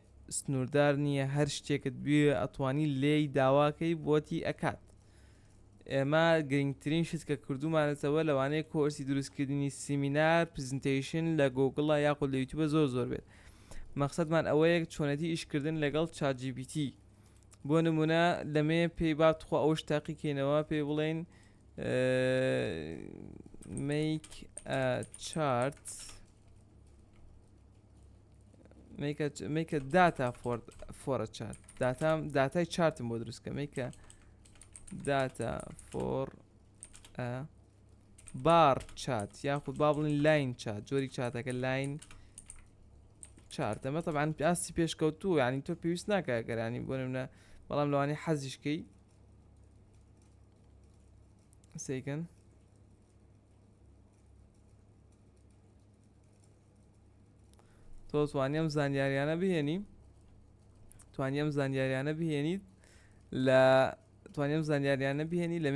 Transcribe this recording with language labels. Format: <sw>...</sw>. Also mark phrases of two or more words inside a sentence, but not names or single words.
<ckb>سنووردار نییە هەر شتێکت بێ ئەتوانی لێی داواکەی بۆتی ئەکات ئێمە گرنگترین شت کە کردومانەتەوە لەوانەیە کۆرسی دروستکردنی سیمینار پرزنتیشن لە گۆگڵە یاخود لە یوتیوبە زۆر بێت. مەقسەدمان ئەوەیە چۆنەتی ئیشکردن لەگەڵ ChatGPT. بۆ نمونە لەمێ پێی با بتخوا ئەوش تاقیکەینەوە پێی بڵێن</ckb> <en>make a chart make a data for a chart.</en> <ckb>داتای چارتم بۆ دروستکە</ckb> <en>make a data for a bar chart</en> <ckb>یاخود با بڵین</ckb> <en>line chart</en> <ckb>جۆری چاتەکە</ckb> <en>line chart.</en> <ckb>ئەمە طبعا ئاستی پێشکەوتوو یعنی تۆ پێویست ناکە گەرانی بۆ نمونە بەڵام لەوانەیە حەزیشکەی سیکەن تۆ توانیم زانیاریانە بهێنی توانیم زانیاریانە بهێنی لەمێ</ckb>